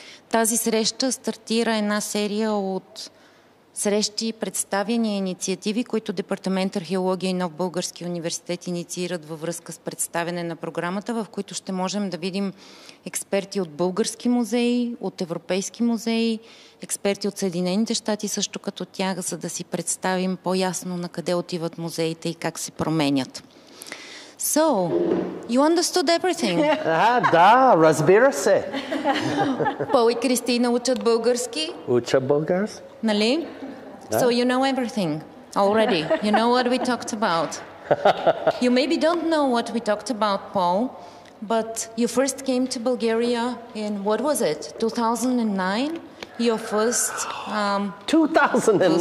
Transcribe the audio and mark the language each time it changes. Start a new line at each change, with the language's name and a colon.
Bulgarian: Тази среща стартира една серия от срещи, представяния, инициативи, които Департамент Археология и Нов български университет инициират във връзка с представяне на програмата, в които ще можем да видим експерти от български музеи, от европейски музеи, експерти от Съединените щати също като тях, за да си представим по-ясно на къде отиват музеите и как се променят.
English: So, you understood everything?
Bulgarian: Да, разбира се. Пол и Кристина учат български? Уча български. Нали?
English: So you know everything already. You know what we talked about. You maybe don't know what we talked about, Paul, but you first came to Bulgaria in, what was it, 2009? Your first... 2009?